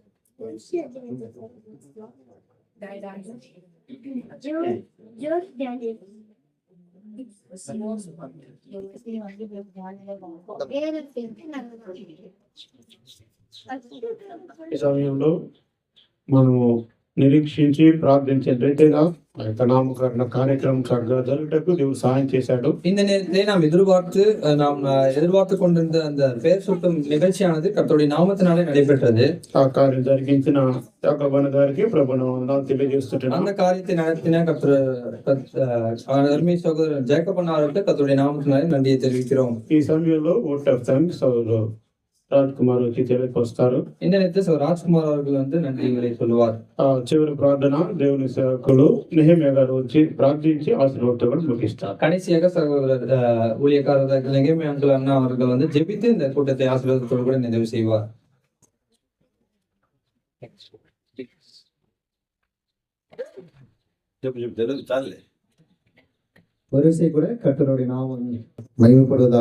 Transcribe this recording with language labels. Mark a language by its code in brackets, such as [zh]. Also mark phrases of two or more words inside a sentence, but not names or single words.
[te] ఈ సమయంలో మనము నిరీక్షించి ప్రార్థించే రీతిగా ఆ యొక్క నామకరణ కార్యక్రమం చక్కగా జరుగుటకు దేవుడు సహాయం చేశాడు. [ta] இந்த நேரத்திலே நாம் எதிர்பார்த்து கொண்டிருந்த அந்த பெயர் சூட்டும் நிகழ்ச்சியானது கர்த்தருடைய நாமத்தினாலே நடைபெற்றது. [te] ఆ కార్యం జరిగించిన యాకోబు గారికి ప్రభువును వందనాలు తెలియజేస్తున్నాను. [ta] அந்த காரியத்தை நடத்தின அருமை சகோதரர் ஜேக்கப் அவர்களுக்கு கர்த்தருடைய நாமத்தினாலே நன்றியை தெரிவிக்கிறோம். [te] ఈ సమయంలో [en] vote of thanks [te] రాజ్ కుమార్ వచ్చి తెలియకొస్తారు. [ta] இந்த நேரத்தில் ராஜ்குமார் அவர்கள் வந்து நன்றிகளை சொல்லுவார். [te] చివరి ప్రార్థన దేవుని సేవకులు నెహెమ్యా గారు వచ్చి ప్రార్థించి ఆశీర్వాదంతో కూడా ముగిస్తారు. [ta] கடைசியாக சகோதரர் ஊழியக்காரர் நெகேமியா அங்கிள் அண்ணா அவர்கள் வந்து ஜெபித்து இந்த கூட்டத்தை ஆசீர்வாதத்தோடு கூட நிறைவு செய்வார். ஒரு விசை கூட கர்த்தருடைய நாமம் மகிமைப்படுவதாக.